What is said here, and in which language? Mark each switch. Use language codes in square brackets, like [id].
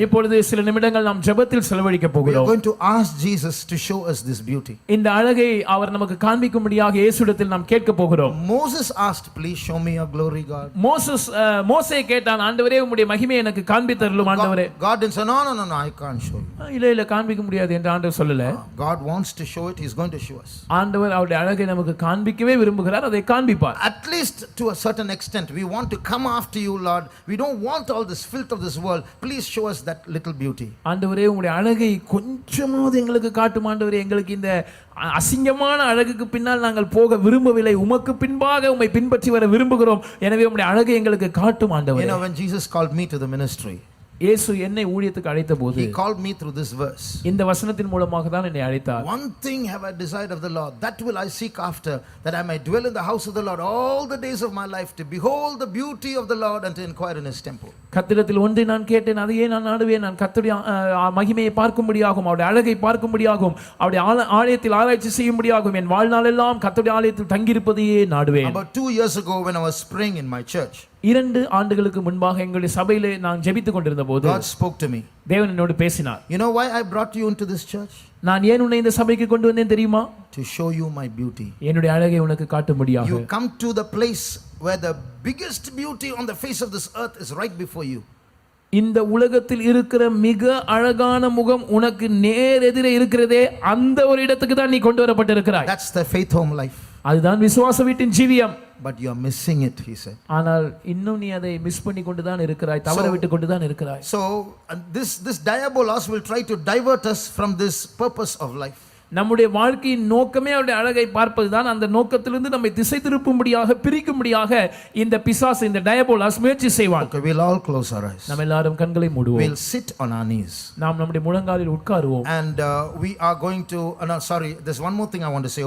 [ta] இப்பொழுது சில நிமிடங்கள் நாம் ஜெபத்தில் செலவழிக்க [en] We are [ta] போகிறோம். [en] going to ask Jesus to show us this beauty. [ta] இந்த அழகை அவர் நமக்கு காண்பிக்கும்படியாக இயேசுவிடத்தில் நாம் கேட்க போகிறோம். [en] Moses asked, please show me your glory, God. [ta] மோசே கேட்டான், ஆண்டவரே உம்முடைய மகிமையை எனக்கு காண்பித்தருளும் ஆண்டவரே. [en] God didn't say, no, I can't show you. [ta] இல்ல காண்பிக்க முடியாது என்று ஆண்டவர் சொல்லல. [en] God wants to show it, he is going to show us. [ta] ஆண்டவர் அவருடைய அழகை நமக்கு காண்பிக்கவே விரும்புகிறார், அதை காண்பிப்பார். [en] At least to a certain extent we want to come after you, Lord. We don't want all this filth of this world. Please show us that little beauty. [ta] ஆண்டவரே உம்முடைய அழகை கொஞ்சமாவது எங்களுக்கு காட்டும் ஆண்டவரே. எங்களுக்கு இந்த அசிங்கமான அழகுக்கு பின்னால் நாங்கள் போக விரும்பவில்லை, உமக்கு பின்பாக உம்மை பின்பற்றி வர விரும்புகிறோம். எனவே உம்முடைய அழகை எங்களுக்கு காட்டும் ஆண்டவரே. [en] You know, when Jesus called me to the ministry, [ta] இயேசு என்னை ஊழியத்துக்கு அழைத்த போது [en] he called me through this verse. [ta] இந்த வசனத்தின் மூலமாக தான் என்னை அழைத்தார். [en] One thing have I desired of the Lord, that will I seek after, that I may dwell in the house of the Lord all the days of my life, to behold the beauty of the Lord and to inquire in his temple. [ta] கர்த்தரிடத்தில் ஒன்றை நான் கேட்டேன், அதையே நான் நாடுவேன். நான் கர்த்தருடைய மகிமையை பார்க்கும்படியாகும், அவருடைய அழகை பார்க்கும்படியாகும், அவருடைய ஆலயத்தில் ஆராய்ச்சி செய்யும்படியாகும், என் வாழ்நாளெல்லாம் கர்த்தருடைய ஆலயத்தில் தங்கியிருப்பதையே நாடுவேன். [en] About 2 years ago when I was praying in my church, [ta] 2 ஆண்டுகளுக்கு முன்பாக எங்களுடைய சபையிலே நான் ஜெபித்துக் கொண்டிருந்த போது [en] God spoke to me. [ta] தேவன் என்னோடு பேசினார். [en] You know why I brought you into this church? [ta] நான் ஏன் உன்னை இந்த சபைக்கு கொண்டு வந்தேன் தெரியுமா? [en] To show you my beauty. [ta] என்னுடைய அழகை உனக்கு காட்டும்படியாக. [en] You come to the place where the biggest beauty on the face of this earth is right before you. [ta] இந்த உலகத்தில் இருக்கிற மிக அழகான முகம் உனக்கு நேர் எதிரே இருக்கிறதே, அந்த ஒரு இடத்துக்கு தான் நீ கொண்டு வரப்பட்டிருக்கிறாய். [en] That's the faith home life. [ta] அதுதான் விசுவாச வீட்டின் ஜீவியம். [en] But you are missing it, he said. [ta] ஆனால் இன்னும் நீ அதை மிஸ் பண்ணி கொண்டு தான் இருக்கிறாய், தவற விட்டு கொண்டு தான் இருக்கிறாய். [en] So this diabolos will try to divert us from this purpose of life. [ta] நம்முடைய வாழ்க்கையின் நோக்கமே அவருடைய அழகை பார்ப்பதுதான். அந்த நோக்கத்திலிருந்து நம்மை திசை திருப்பும்படியாக பிரிக்கும்படியாக இந்த பிசாசு, இந்த டயபோலாஸ் முயற்சி செய்வான். [en] Okay, we'll all close our eyes. [ta] நாம் எல்லாரும் கண்களை மூடுவோம். [en] We'll sit on our knees. [ta] நாம் நம்முடைய முழங்காலில் உட்காருவோம். [en] And we are going to there's one more thing I want to say.